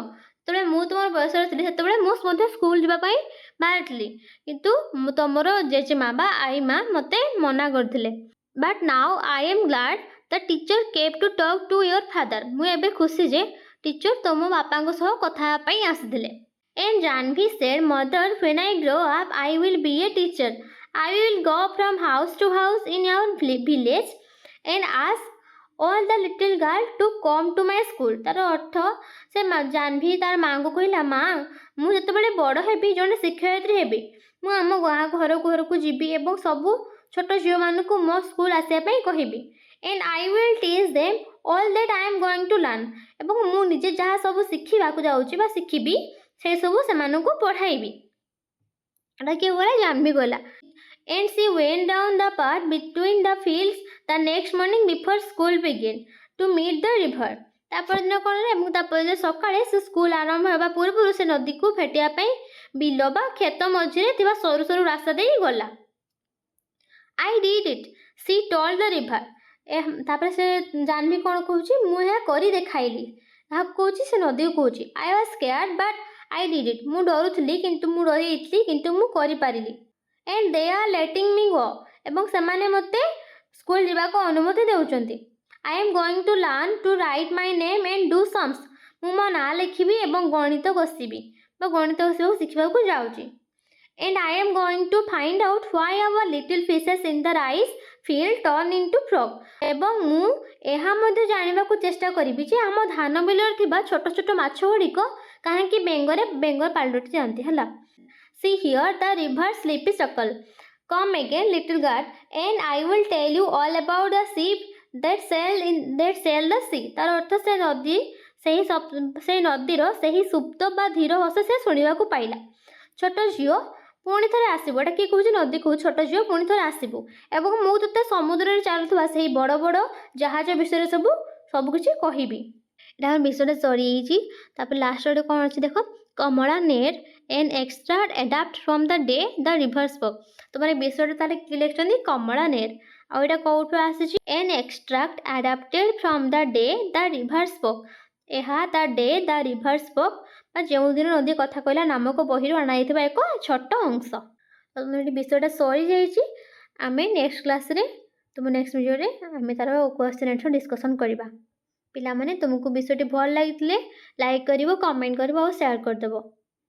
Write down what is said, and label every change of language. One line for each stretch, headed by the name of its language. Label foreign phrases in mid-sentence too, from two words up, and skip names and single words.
Odia: ଯେତେବେଳେ ମୁଁ ତୁମର ବୟସରେ ଥିଲି ସେତେବେଳେ ମୁଁ ମଧ୍ୟ ସ୍କୁଲ ଯିବା ପାଇଁ ବାହାରିଥିଲି, କିନ୍ତୁ ତୁମର ଜେଜେମା ବା ଆଈ ମା ମୋତେ ମନା କରିଥିଲେ।
English: But now I am glad the teacher came to talk to your father.
Odia: ମୁଁ ଏବେ ଖୁସି ଯେ ଟିଚର ତୁମ ବାପାଙ୍କ ସହ କଥା ହେବା ପାଇଁ ଆସିଥିଲେ।
English: And Jahnavi said mother when I grow up I will be a teacher. I will go from house to house in our village and ask all the little girls to come to my school.
Odia: ତାର ଅର୍ଥ ସେ ଜାହ୍ନବୀ ତାର ମାଆଙ୍କୁ କହିଲା, ମା ମୁଁ ଯେତେବେଳେ ବଡ଼ ହେବି ଜଣେ ଶିକ୍ଷୟିତ୍ରୀ ହେବି, ମୁଁ ଆମ ଗାଁ ଘରକୁ ଯିବି ଏବଂ ସବୁ ଛୋଟ ଝିଅମାନଙ୍କୁ ମୋ ସ୍କୁଲ ଆସିବା ପାଇଁ କହିବି।
English: and I will teach them all that I am going to learn.
Odia: ଏବଂ ମୁଁ ନିଜେ ଯାହା ସବୁ ଶିଖିବାକୁ ଯାଉଛି ବା ଶିଖିବି ସେସବୁ ସେମାନଙ୍କୁ ପଢ଼ାଇବି। ଏଇଟା କିଏ କହିଲା? ଜାହ୍ନବୀ କହିଲା।
English: And she went down the path between the fields the next morning before school began to meet the river.
Odia: ତାପରଦିନ କ'ଣ ହେଲା? ଏବଂ ତାପରଦିନ ସକାଳେ ସେ ସ୍କୁଲ ଆରମ୍ଭ ହେବା ପୂର୍ବରୁ ସେ ନଦୀକୁ ଭେଟିବା ପାଇଁ ବିଲ ବା କ୍ଷେତ ମଝିରେ ଥିବା ସରୁ ସରୁ ରାସ୍ତା ଦେଇ ଗଲା।
English: I did it, she told the river.
Odia: ତାପରେ ସେ ଜାହ୍ନବୀ କ'ଣ କହୁଛି? ମୁଁ ଏହା କରି ଦେଖାଇଲି। ଯାହାକୁ କହୁଛି ସେ ନଦୀକୁ କହୁଛି।
English: I was scared but I did it.
Odia: ମୁଁ ଡରୁଥିଲି ମୁଁ ଡରି ଯାଇଥିଲି କିନ୍ତୁ ମୁଁ କରିପାରିଲି।
English: And they are letting me go.
Odia: ଏବଂ ସେମାନେ ମୋତେ ସ୍କୁଲ ଯିବାକୁ ଅନୁମତି ଦେଉଛନ୍ତି।
English: I am going to learn to write my name and do sums.
Odia: ମୁଁ ମୋ ନାଁ ଲେଖିବି ଏବଂ ଗଣିତ କଷିବି ବା ଗଣିତ କଷିବାକୁ ଶିଖିବାକୁ ଯାଉଛି।
English: And I am going to find out why our little fishes in the rice field turn into frog.
Odia: ଏବଂ ମୁଁ ଏହା ମଧ୍ୟ ଜାଣିବାକୁ ଚେଷ୍ଟା କରିବି ଯେ ଆମ ଧାନ ବିଲରେ ଥିବା ଛୋଟ ଛୋଟ ମାଛ ଗୁଡ଼ିକ କାହିଁକି ବେଙ୍ଗ ପାଲଟି ଯାଆନ୍ତି। ହେଲା।
English: See here the river sleepy chuckle. Come again little girl and I will tell you all about the sheep that sail the sea.
Odia: ତାର ଅର୍ଥ ସେହି ନଦୀର ସେହି ସୁପ୍ତ ବା ଧୀର ହସ ସେ ଶୁଣିବାକୁ ପାଇଲା। ଛୋଟ ଝିଅ ପୁଣି ଥରେ ଆସିବୁ। ଏଇଟା କିଏ କହୁଛି? ନଦୀ କହୁଛି ଛୋଟ ଝିଅ ପୁଣି ଥରେ ଆସିବୁ ଏବଂ ମୁଁ ତୋତେ ସମୁଦ୍ରରେ ଚାଲୁଥିବା ସେହି ବଡ଼ ବଡ଼ ଜାହାଜ ବିଷୟରେ ସବୁକିଛି କହିବି। ଏଇଟା ଆମର ବିଷୟଟା ସରିଯାଇଛି। ତାପରେ ଲାଷ୍ଟ ଗୋଟେ କ'ଣ ଅଛି ଦେଖ।
English: କମଳା ନେଟ୍ an extract adapt from the day the river spoke.
Odia: ତୁମର ଏ ବିଷୟଟା ତାହେଲେ କିଏ ଲେଖିଛନ୍ତି? କମଳା ନେଟ୍। ଆଉ ଏଇଟା କେଉଁଠୁ ଆସିଛି?
English: an extract adapted from the day the river spoke.
Odia: ଏହା
English: the day the river spoke
Odia: ବା ଯେଉଁଦିନ ନଦୀ କଥା କହିଲା ନାମକ ବହିରୁ ଅଣାଯାଇଥିବା ଏକ ଛୋଟ ଅଂଶ। ତୁମର ଏଠି ବିଷୟଟା ସରିଯାଇଛି। ଆମେ
English: next classରେ next videoରେ
Odia: ଆମେ ତାର
English: question answer discussion
Odia: କରିବା। ପିଲାମାନେ ତୁମକୁ ବିଷୟଟି ଭଲ ଲାଗିଥିଲେ ଲାଇକ୍ କରିବ, କମେଣ୍ଟ କରିବ ଆଉ ସେୟାର କରିଦେବ।